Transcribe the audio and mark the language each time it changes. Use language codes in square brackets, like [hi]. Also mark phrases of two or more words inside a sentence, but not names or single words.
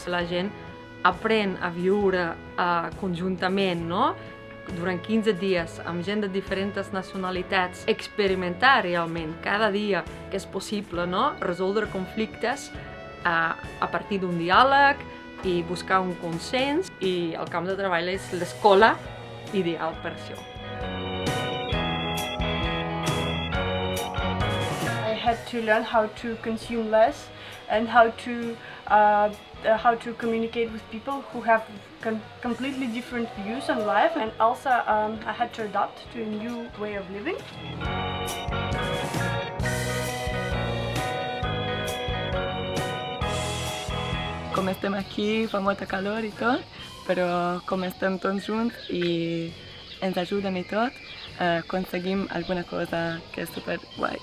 [ca] La gent aprèn a viure conjuntament, no?, durant 15 dies amb gent de diferents nacionalitats, experimentar realment cada dia que és possible, no?, resoldre conflictes a partir d'un diàleg i buscar un consens, i el camp de treball és l'escola ideal per això. [en] I had to learn how to consume less and how to communicate with people who have completely different views on life, and also I had to adapt to a new way of living. [ca] Com estem aquí, fa molta calor i tot, però com estem tots junts i ens ajuden i tot, aconseguim alguna cosa que és superguai.